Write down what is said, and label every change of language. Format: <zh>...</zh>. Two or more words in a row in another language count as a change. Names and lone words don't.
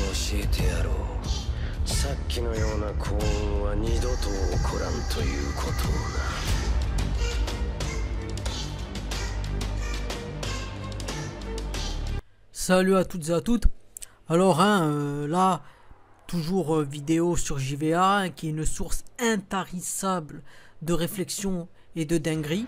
<ja>えてやろう。さっきのような幸運は二度と起こらんということをな。</ja> <fr>Salut à toutes et à toutes. Alors là, toujours vidéo sur JVA, qui est une source intarissable de réflexion et de dinguerie.</fr>